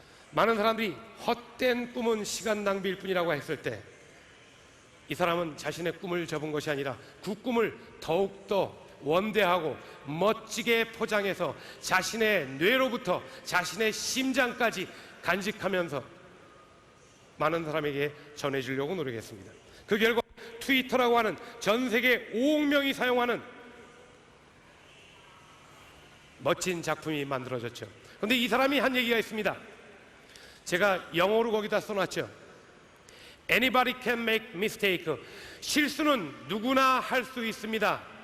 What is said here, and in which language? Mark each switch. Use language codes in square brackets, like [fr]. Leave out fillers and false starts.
[ko] 많은 사람들이 헛된 꿈은 시간 낭비일 뿐이라고 했을 때 이 사람은 자신의 꿈을 접은 것이 아니라 그 꿈을 더욱더 원대하고 멋지게 포장해서 자신의 뇌로부터 자신의 심장까지 간직하면서 많은 사람에게 전해주려고 노력했습니다. 그 결과 트위터라고 하는 전 세계 5억 명이 사용하는 멋진 작품이 만들어졌죠. 그런데 이 사람이 한 얘기가 있습니다. 제가 영어로 거기다 써놨죠. [en] Anybody can make mistake. [ko] 실수는 누구나 할 수 있습니다.